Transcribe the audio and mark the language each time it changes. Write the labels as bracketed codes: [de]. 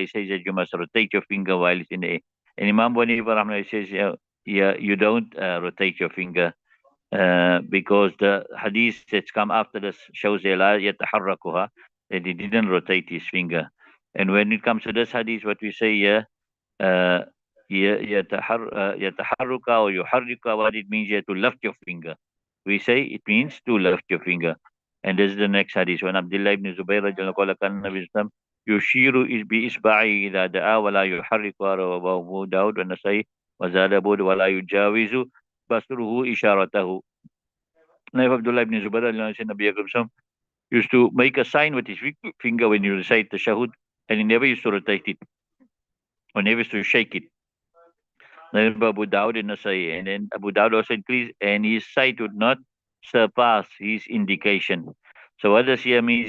[en] He says that you must rotate your finger while it's in the air. And Imam Bani rahmatullah says, yeah, you don't rotate your finger because the hadith that's come after this shows that he didn't rotate his finger. And when it comes to this hadith, what we say here, uh, يتحرك or يحرك, what it means here, to lift your finger. We say it means to lift your finger. And this is the next hadith. [ar] When Abdullah ibn Zubayr رضي الله عنه قال كان النبي صلى الله عليه وسلم يشير بإصبعه إذا دعا ولا يحرك، رواه أبو داود والنسائي وزاد أبو داود ولا يجاوز بصره إشارته. [en] Now Abdullah ibn Zubayr رضي الله عنه Nabi Akram used to make a sign with his finger when you recite the shahud, and he never used to rotate it or never used to shake it. Then Abu Dawud and Nasai, and then Abu Dawud also increased, and his sight would not surpass his indication. So what does here mean?